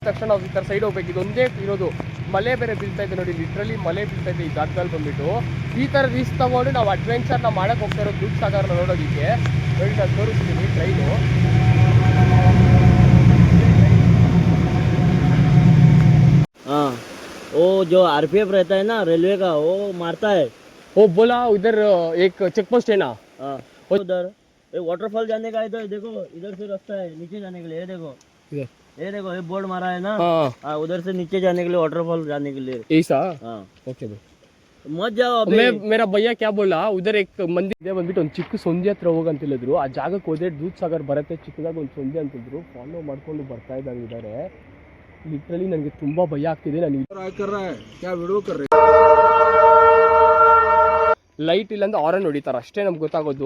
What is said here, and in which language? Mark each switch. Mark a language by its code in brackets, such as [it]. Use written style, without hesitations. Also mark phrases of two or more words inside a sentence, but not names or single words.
[kn] ತಕ್ಷಣ ನಾವು ಈ ಥರ ಸೈಡ್ ಹೋಗ್ಬೇಕು. ಇದೊಂದೇ ಇರೋದು. ಮಳೆ ಬೇರೆ ಬೀಳ್ತಾ ಇದೆ ನೋಡಿ, ಲಿಟ್ರಲಿ ಮಳೆ ಬೀಳ್ತಾ ಇದೆ ಈ ಜಾಗದಲ್ಲಿ ಬಂದ್ಬಿಟ್ಟು. ಈ ಥರ ರಿಸ್ಕ್ ತಗೊಂಡು ನಾವು ಅಡ್ವೆಂಚರ್ನ ಮಾಡಕ್ಕೆ ಹೋಗ್ತಾ ಇರೋದು ದೂಧಸಾಗರ್ನ ನೋಡೋದಕ್ಕೆ. ನೋಡಿ ನಾನು ತೋರಿಸ್ತೀನಿ ಟ್ರೈನು. [hi] हाँ, वो जो आरपीएफ रहता है ना रेलवे का, वो मारता है। वो बोला उधर एक [en] check post [hi] है ना, हाँ, उधर ये वाटरफॉल जाने का इधर देखो, इधर से रास्ता है नीचे जाने के लिए। ये देखो ये बोर्ड मारा है ना। हाँ, उधर से नीचे जाने के लिए, वाटरफॉल जाने के लिए ऐसा। हाँ, ओके भाई, मत जाओ अभी। मेरा भैया क्या बोला, उधर एक [kn] ಮಂದಿರ ಇದೆ ಬಂದ್ಬಿಟ್ಟು ಒಂದು ಚಿಕ್ಕ ಸಂಜೆ ಹತ್ರ ಹೋಗಂತ ಹೇಳಿದ್ರು. ಆ ಜಾಗಕ್ಕೆ ಹೋದ್ರೆ ದೂಧಸಾಗರ್ ಬರುತ್ತೆ, ಚಿಕ್ಕದಾಗ ಒಂದು ಸಂಜೆ ಅಂತಿದ್ರು. ಫಾಲೋ ಮಾಡ್ಕೊಂಡು ಬರ್ತಾ ಇದ್ದಾರೆ. ಲಿಟ್ರಲಿ ನನಗೆ ತುಂಬಾ ಭಯ ಆಗ್ತಿದೆ. ಲೈಟ್ ಇಲ್ಲ ಅಂದ್ರೆ ಆರನ್ ಹೊಡಿತಾರೆ ಅಷ್ಟೇ ನಮ್ಗೆ ಗೊತ್ತಾಗೋದು.